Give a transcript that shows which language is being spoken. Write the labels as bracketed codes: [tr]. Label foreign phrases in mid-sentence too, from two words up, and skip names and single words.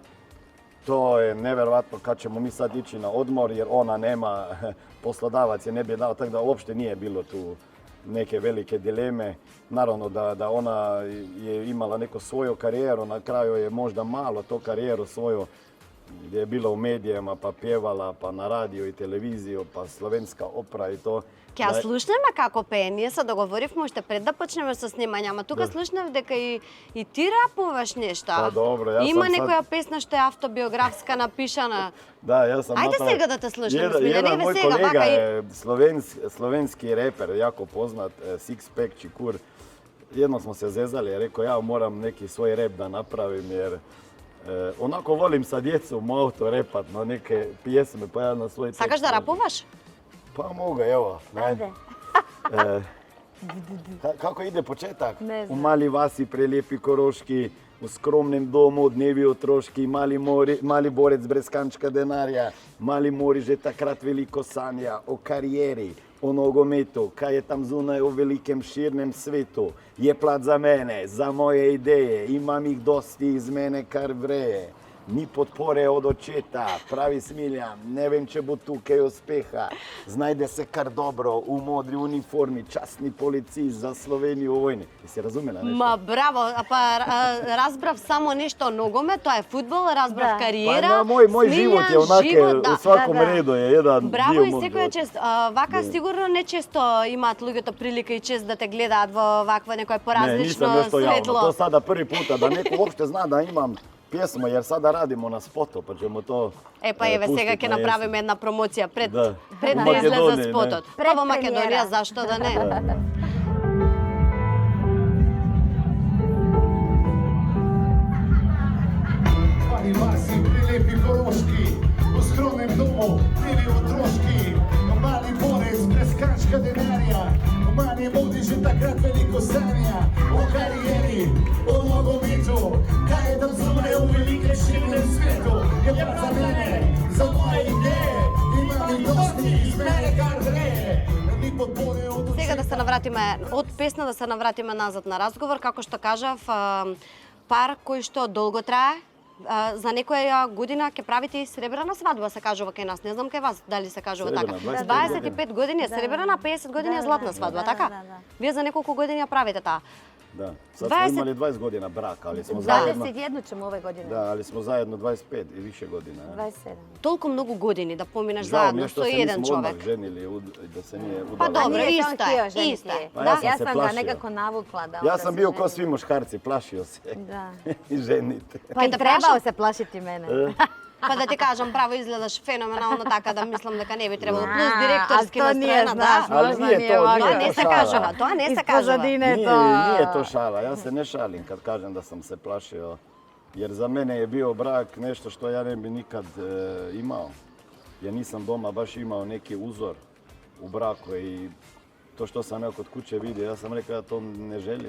[bs] To je nevjerovatno kad ćemo mi sad ići na odmor, jer ona nema, poslodavac je ne bi dao, tako da uopšte nije bilo tu neke velike dileme. Naravno da ona je imala neku svoju karijeru, na kraju je možda malo to karijeru svoju gdje je bila u medijima, pa pjevala, pa na radio i televiziju, pa slovenska opera i to. [mk] Ќе слушнеме како пее. Ние се договоривме уште пред да почнеме со снимањама. Тука слушнав дека и ти рапуваш нешто. Па добро, јас Има сам некоја песна што е автобиографска напишана. Да, јас сам Ајде сега да те слушнеме. [bs] Jedan moj [mk] сега, [bs] kolega [mk] вака и... [bs] je slovenski reper, jako poznat, Six Pack Čikur. Jednom smo se zezali, je rekao ja moram neki svoj rep da napravim jer onako volim sa djecom u auto repat na neke pjesme, pa ja na svoj tekst. [mk] Сакаш да рапуваш? [bs] Pa mogu, evo. Ajde. Kako ide početak? Ne znam. [sl] U mali vasi prelijepi koroški, u skromnem domu dnevi otroški, mali borec brez kančka denarja, mali mori že takrat veliko sanja o karijeri, o nogometu, kaj je tam zunaj u velikem širnem svetu. Je plat za mene, za moje ideje, imam ih dosti iz mene kar vreje. Ni podpore od očeta, pravi Smiljam, ne vem, če bo tukaj uspeha. Znajde se kar dobro u modri uniformi, časni policist za Slovenijo u vojni. [bs] Jesi razumela nešto? [mk] Ма браво, па разбрав само нешто о ногомет, тоа е фудбал, разбрав Да. кариера. [bs] Pa moj život je onak, u svakom redu je jedan [mk] Браво [bs] dio [mk] и [bs] mog [mk] секоја [bs] života. [mk] чест. Вака сигурно не често имаат луѓето прилика и чест да те гледаат во ваква некоја [bs] Ne, [mk] поразлично [bs] nisam još to javno. [mk] светло. [bs] To sada prvi puta, da neko uopšte zna da imam pjesmu, jer sada radimo na spotu, pa ćemo to [mk] Е, па еве сега [bs] pustit [mk] ќе [bs] na jesen. [mk] направиме една промоција пред Да. пред У да излезе Македонија, не. спотот. Пред Па во Македонија, премиера. зашто да не? [sl] Mali vasi, prilijepi koroški, u skromnem domu, dnevi otroški, mali borec brez kančka denarja, mali modi že takrat veliko sanja, o karijeri, o nogometu, kaj je tam zunaj u velikem širnem svetu, je plat za mene, za moje ideje, imam ih dosti iz mene kar vreje, ni podpore od [mk] Сега да се навратиме од песна да се навратиме назад на разговор, како што кажав, пар кој што долго трае. За некоја година ќе правите и сребрена свадба, се кажува кај нас. Не знам кај вас дали се кажува така. Сребрена, 25 години е сребрена, 50 години е златна свадба, така? Да. Вие за неколку години ја правите таа. [bs] Da, sad smo 20 imali 20 godina braka, ali smo zajedno... 21 ćemo ove godine. Da, ali smo zajedno 25 i više godina. 27. [mk] Толку многу години да поминеш [bs] Žao mi [mk] заедно [bs] je što [mk] со [bs] se [mk] еден [bs] nismo odmah [mk] човек. [bs] ženili, da se nije Pa udalo. dobro, Nije se on isto htio je, ženiti. isto je. Pa Da. ja sam Ja se sam ga plašio. nekako navukla da Ja onda sam se bio ženi. ko svi muškarci, plašio se Da. i ženite. Pa i Kada trebao prašim- se plašiti mene. [mk] Па да ти кажам, право изгледаш феноменално така да мислам дека не би требало. А, Плюс директорски [bs] а то nije, [mk] настроена, [bs] znaš, [mk] да. [bs] Ali možda nije nije to, ovako. [mk] Тоа [bs] nije [mk] не [bs] to [mk] се [bs] šala. [mk] кажува, тоа не се [bs] Iz [mk] кажува. [bs] pozadine Nije, to. nije to šala, ja se ne šalim kad kažem da sam se plašio. Jer za mene je bio brak nešto što ja ne bi nikad imao. Ja nisam doma baš imao neki uzor u braku i to što sam ja kod kuće vidio, ja sam rekao ja to ne želim.